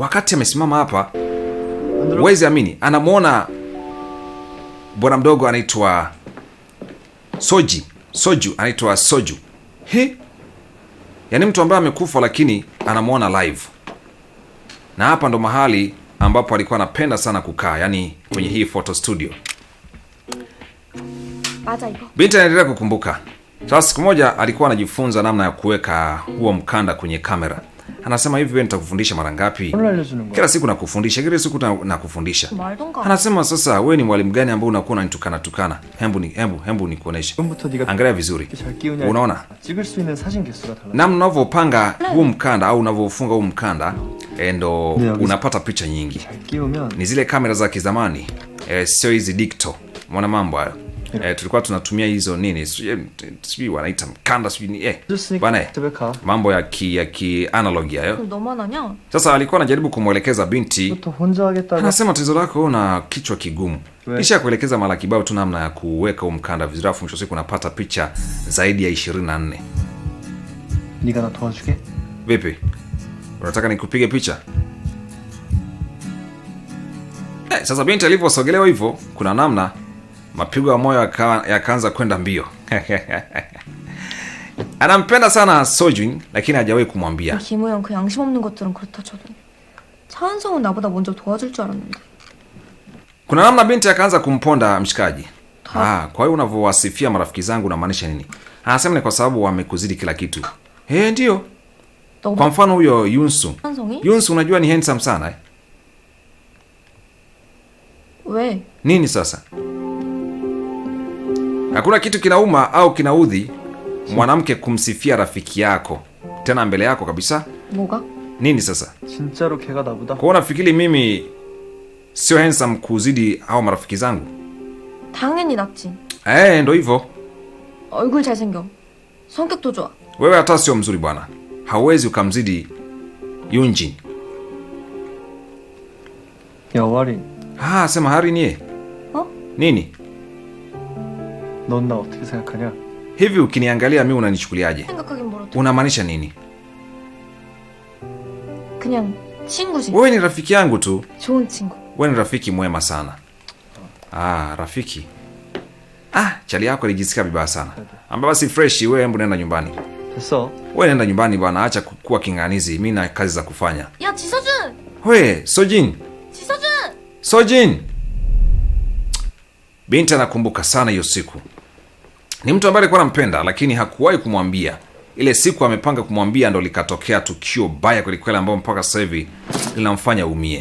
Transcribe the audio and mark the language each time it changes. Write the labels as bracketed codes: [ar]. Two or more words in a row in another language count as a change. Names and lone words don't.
[sw] Wakati amesimama hapa, huwezi amini, anamwona bwana mdogo anaitwa Soju anaitwa Soju. Yaani mtu ambaye amekufa lakini anamwona live. Na hapa ndo mahali ambapo alikuwa anapenda sana kukaa, yani kwenye hii [en] photo studio. [ko] 맞아 이거. [sw] Binti anaendelea kukumbuka. Sasa siku moja alikuwa anajifunza namna ya kuweka huo mkanda kwenye kamera. Anasema hivi, wewe nitakufundisha mara ngapi? [ko] 오늘 알려주는 거야. [sw] Kila siku nakufundisha, kila siku nakufundisha. [ko] 말던가. [sw] Anasema sasa wewe ni mwalimu gani ambao unakuwa unanitukana? Hembu nikuoneshe. [ko] 지금부터 네가 [sw] Angalia vizuri. [ko] 이렇게 잘 끼우냐. [sw] Unaona? [ko] 찍을 수 있는 사진 개수가 달라. [sw] Namna unavyopanga huu mkanda au unavyofunga huu mkanda ndo Ndio, unapata picha nyingi. [ko] 잘 끼우면 [sw] Ni zile kamera za kizamani, sio hizi digital. Umeona mambo hayo? Tulikuwa tunatumia hizo nini? Sijui wanaita mkanda sijui ni bwana. [ko] 집에 가. [sw] Mambo ya ki analog hayo. [ko] 그럼 너만 하냐? [sw] Sasa alikuwa anajaribu kumwelekeza binti. [ko] 또 혼자 하겠다고. [sw] Anasema tatizo lako una kichwa kigumu. We. Kisha kuelekeza mara kibao tu namna ya kuweka huu mkanda vizuri, afu mwisho siku unapata picha zaidi ya 24. [ko] 네가 나 도와주게? [sw] Vipi? Unataka nikupige picha? Sasa binti alivyosogelewa hivyo, kuna namna mapigo ya moyo yakaanza kwenda mbio. Anampenda sana Sojin lakini hajawahi kumwambia. [ko] 김우영 그 양심 없는 것들은 그렇다 쳐도 차은성은 나보다 먼저 도와줄 줄 알았는데. [sw] Kuna namna binti akaanza kumponda mshikaji. Kwa hiyo unavyowasifia marafiki zangu unamaanisha nini? Anasema ni kwa sababu wamekuzidi kila kitu. Ndio. Kwa mfano huyo Yunsu. Yunsu unajua ni handsome sana. [ko] 왜? [sw] Nini sasa? Hakuna kitu kinauma au kinaudhi mwanamke kumsifia rafiki yako tena mbele yako kabisa. [ko] 뭐가? [sw] Nini sasa? [ko] 진짜로 걔가 나보다. [sw] Kwa unafikiri mimi sio handsome kuzidi hao marafiki zangu? [ko] 당연히 낫지. [sw] Ndo hivyo. [ko] 얼굴 잘생겨. 성격도 좋아. [sw] Wewe hata sio mzuri bwana. Hauwezi ukamzidi Yunjin. [ko] 야 와린. [sw] Sema Harini. Nini? [ko] 넌 나 어떻게 생각하냐? [sw] Hivi ukiniangalia mimi unanichukuliaje? [ko] 생각하긴 멀었다. [sw] Unamaanisha nini? [ko] 그냥 친구지. [sw] Wewe ni rafiki yangu tu. [ko] 좋은 친구. [sw] Wewe ni rafiki mwema sana. Rafiki. Chali yako alijisikia vibaya sana. Amba basi fresh, wewe hebu nenda nyumbani. [ko] 됐어. [sw] Wewe nenda nyumbani bwana, acha kuwa kinganizi. Mimi na kazi za kufanya. [ko] 야 지서준. [sw] Wewe Sojin. Sojin. Binti anakumbuka sana hiyo siku. Ni mtu ambaye alikuwa anampenda lakini hakuwahi kumwambia. Ile siku amepanga kumwambia ndo likatokea tukio baya kwelikweli ambao mpaka sasa hivi linamfanya umie.